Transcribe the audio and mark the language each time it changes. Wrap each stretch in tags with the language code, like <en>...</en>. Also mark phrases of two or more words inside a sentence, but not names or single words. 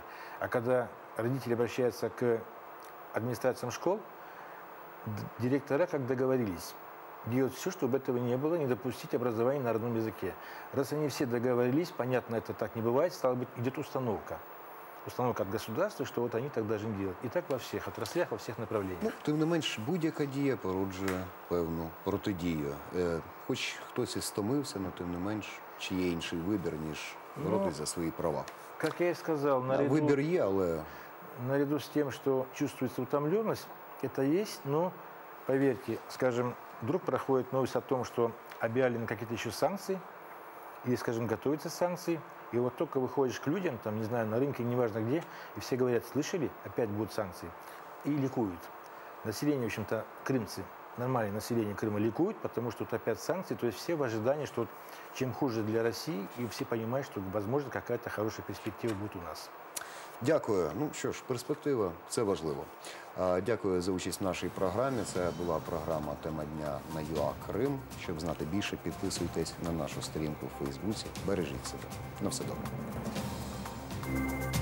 <ru>А когда родители обращаются к администрациям школ, директора, как договорились, делать все, чтобы этого не было, не допустить образования на родном языке. Раз они все договорились, понятно, это так не бывает, стало быть, идет установка. Установка от государства, что вот они так должны делать. И так во всех отраслях, во всех направлениях.</ru> <uk>Ну, тим не менш, будь-яка дія породжує певну протидію. Хоч хтось і стомився, але тим не менш, чи є інший вибір, ніж боротися за свої права.</uk> <ru>Как я и сказал,</ru> <uk>Вибір є, але...</uk> <ru>наряду с тем, что чувствуется утомленность, это есть, но, поверьте, скажем, вдруг проходит новость о том, что объявлены какие-то еще санкции, или, скажем, готовятся санкции, и вот только выходишь к людям, там, не знаю, на рынке, неважно где, и все говорят, слышали, опять будут санкции, и ликуют. Население, в общем-то, крымцы, нормальное население Крыма ликует, потому что тут опять санкции, то есть все в ожидании, что вот, чем хуже для России, и все понимают, что, возможно, какая-то хорошая перспектива будет у нас.</ru> <uk>Дякую. Ну що ж, перспектива – це важливо. Дякую за участь в нашій програмі. Це була програма «Тема дня» на ЮА Крим. Щоб знати більше, підписуйтесь на нашу сторінку у Фейсбуці. Бережіть себе. На все добре.</uk>